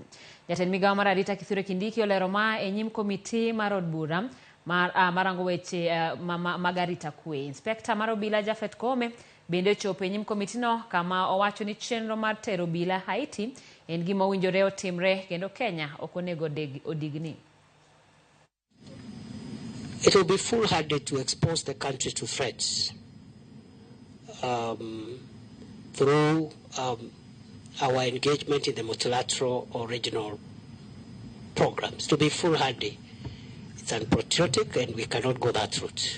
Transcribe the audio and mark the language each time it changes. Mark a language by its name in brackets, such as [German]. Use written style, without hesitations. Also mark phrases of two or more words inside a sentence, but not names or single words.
[Luo (Kenya and Tanzania)] Jatend migawo mar arita Kithure Kindiki olero ma e nyim komiti mar od bura marango weche mag arita kwe. Inspekta mar obila Jafet Kome bende ochopo e nyim komiti no kama owacho ni chenro mar tero obila Haiti en gima owinjore otimre kendo Kenya ok onego odigni. [English] It will be foolhardy to expose the country to threats through our engagement in the multilateral or regional programs. To be foolhardy, it's unpatriotic and we cannot go that route.